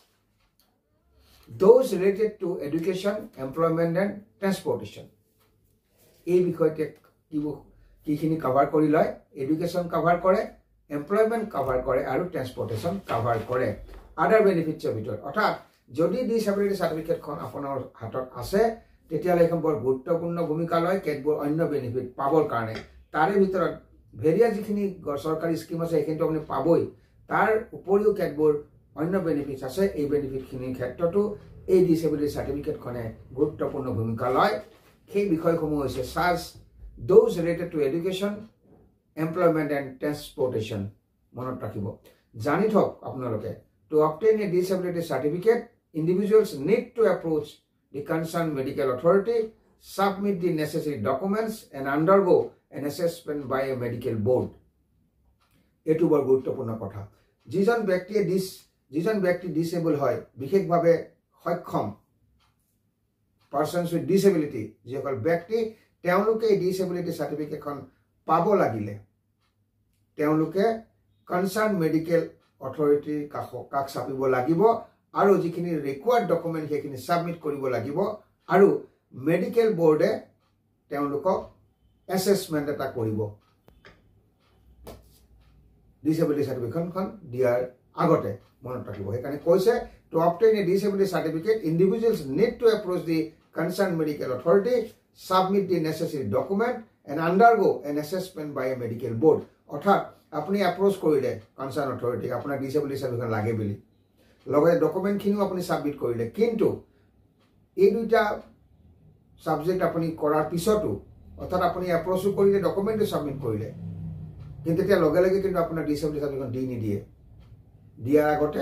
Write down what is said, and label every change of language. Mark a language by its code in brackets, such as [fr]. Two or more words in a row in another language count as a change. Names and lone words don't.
[en] those related to education employment and transportation [as] এই বিষয়তে কিখিনি কভাৰ কৰি লয় এডুকেশন কভাৰ কৰে employment কভাৰ কৰে আৰু transportation কভাৰ কৰে [en] other benefits of [as] ভিতৰত অৰ্থাৎ যদি [en] disability certificate [as] খন আপোনাৰ হাতত আছে তেতিয়ালে এখন বৰ গুৰুত্বপূৰ্ণ ভূমিকা লয় কেতবোৰ অন্য বেনিফিট পাবৰ কাৰণে তাৰে ভিতৰত ভেৰিয়া যিখিনি সৰকাৰি স্কিম আছে এইখিনিটো আপুনি পাবই তাৰ উপৰিও কেতবোৰ অন্য বেনিফিটস আছে এই বেনিফিটখিনিৰ ক্ষেত্ৰতো এই [en] disability certificate [as] খনে গুৰুত্বপূৰ্ণ ভূমিকা লয় সেই বিষয়সমূহ হৈছে সাজ [en] those related to education employment and transportation [as] মনত ৰাখিব জানি থক আপোনালোকে [en] to obtain a disability certificate individuals need to approach the concerned medical authority submit the necessary documents and undergo an assessment by a medical board [as] এটো বৰ গুৰুত্বপূৰ্ণ কথা যিজন ব্যক্তি ডিসেবল হয় বিশেষভাৱে সক্ষম [en] persons with disability [as] যিসকল ব্যক্তি তেওঁলোকে [en] disability certificate [as] খন পাব লাগিলে তেওঁলোকে [en] concerned medical authority [as] কাক চাপিব লাগিব আৰু যিখিনি [en] required document [as] সেইখিনি সাবমিট কৰিব লাগিব আৰু [en] medical board [as] তেওঁলোকক অ্যাসেসমেন্ট এটা কৰিব [en] disability certificate [as] খন দিয়াৰ আগতে মনত ৰাখিব এখানে কৈছে [en] to obtain a disability certificate individuals need to approach the concerned medical authority submit the necessary document and undergo an assessment by a medical board [as] অৰ্থাৎ আপুনি approach কৰিলে concerned authority আপোনাৰ disability certificate লাগে বুলি লগতে ডকুমেন্ট খিনিও আপুনি সাবমিট কৰিলে কিন্তু এই দুটা সাবজেক্ট আপুনি কৰাৰ পিছতো অৰ্থাৎ আপুনি এপ্ৰ'চো কৰিলে ডকুমেণ্টটো সাবমিট কৰিলে কিন্তু তেতিয়া লগে লগে কিন্তু আপোনাৰ [en] disability certificate [as] দি নিদিয়ে দিয়াৰ আগতে